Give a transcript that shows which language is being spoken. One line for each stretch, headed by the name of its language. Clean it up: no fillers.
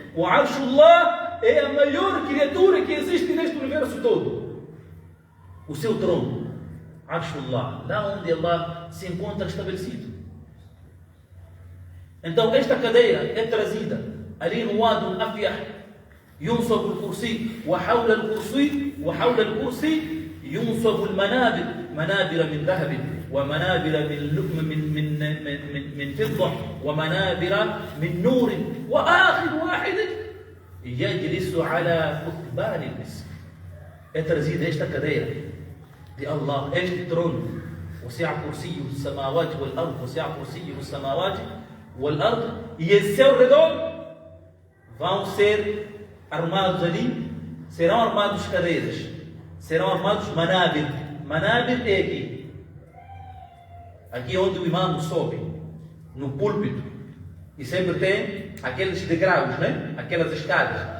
Portuguese: O Arshullah é a maior criatura que existe neste universo todo. O seu trono, Arshullah, lá onde Allah se encontra estabelecido. Então esta cadeira é trazida ali no Wadi Afyah.
Arabic: ينصب الكرسي وحول الكرسي ينصب المنابر، منابر من ذهب ومنابر من فضة ومنابر من نور، وآخر واحد يجلس على كثبان المسك. ترزيد ايش
Portuguese: cadeira de Allah, este trono.
Arabic: وسع كرسيه السماوات والأرض وسع كرسيه السماوات والأرض.
Portuguese: E esse seu redor vão ser armados ali, serão armados cadeiras, serão armados manabir. Manabir é aqui. Aqui é onde o imam sobe, no púlpito. E sempre tem aqueles degraus, né? Aquelas escadas.